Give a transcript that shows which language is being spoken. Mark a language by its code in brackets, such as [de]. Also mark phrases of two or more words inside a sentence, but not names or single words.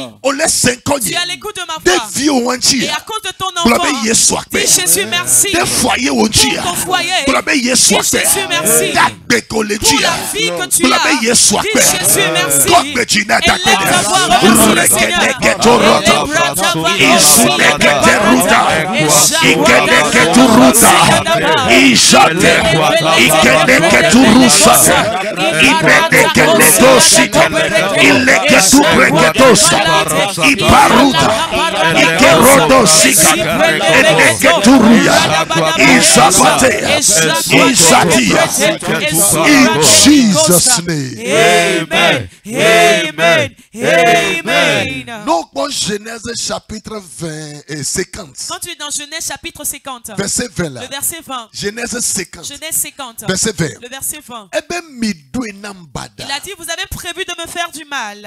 [fr] Tu es à l'écoute de ma voix. Et à cause de ton enfant, dis Jésus merci. Pour ton foyer, dis Jésus merci. Pour la vie que tu as, dis Jésus merci. Et lève ta voix, remercie le Seigneur. Ikeneketuruta, ishate, ikeneketurusate, imenekenetosita, ileketubreketosa, iparuta, ikerodosika, eneketuruya, isapate, isatia. [en] In Jesus' name. Amen. Amen. Amen. [fr] Donc, bon, Genèse chapitre 20 et 50. Quand tu es dans Genèse chapitre 50, verset 20 là. Le verset 20. Genèse 50. Genèse 50. Verset 20. Le verset 20. Il a dit, vous avez prévu de me faire du mal.